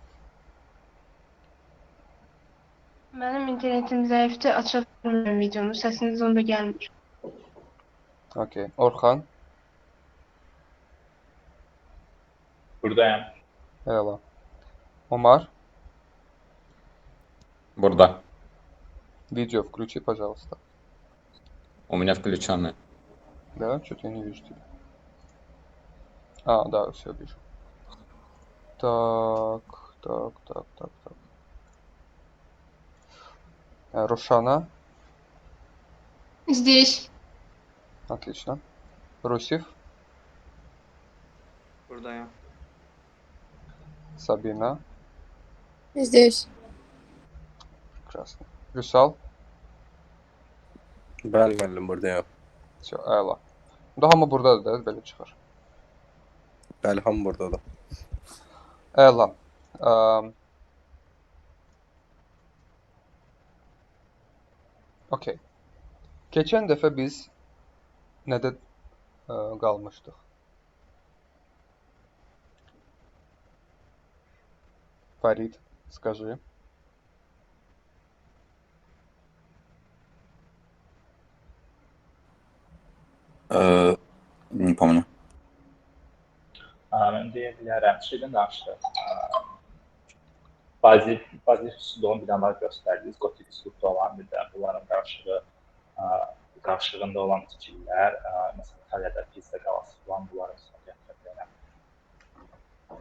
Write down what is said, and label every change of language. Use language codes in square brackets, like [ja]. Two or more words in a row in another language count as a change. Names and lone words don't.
[az] Mənim internetim zəifdir, aça bilmirəm videonu. Səsiniz onda gəlmir. Okey. Orxan. Buradayım. Əla. Omar. Burada. [ru] Видео включи, пожалуйста. У меня включенный. Да, что-то я не вижу тебя. А, да, все вижу. Так. Рушана. Здесь. Отлично. Русев. [az] Buradayım. [ru] Сабина. Здесь. Прекрасно. [az] Vüsal. Bəli, müəllim, buradayım. Все, əla. Da hamı buradadır da, belə çıxır. Bəli, hamı buradadır. Əla. Okey. Keçən dəfə biz nədə qalmışdıq? Farid, [ru] скажи. Не помню. [az] Mən deyə bilərəm, şeydən danışdıq. Bazik üsulun binalar göstərdiniz, gotik üsulda olan bir də bunların qarşılığında olan tikililər, məsələn, İtaliyada Pisa qalası falan bunların üstünə gətirə bilərəm.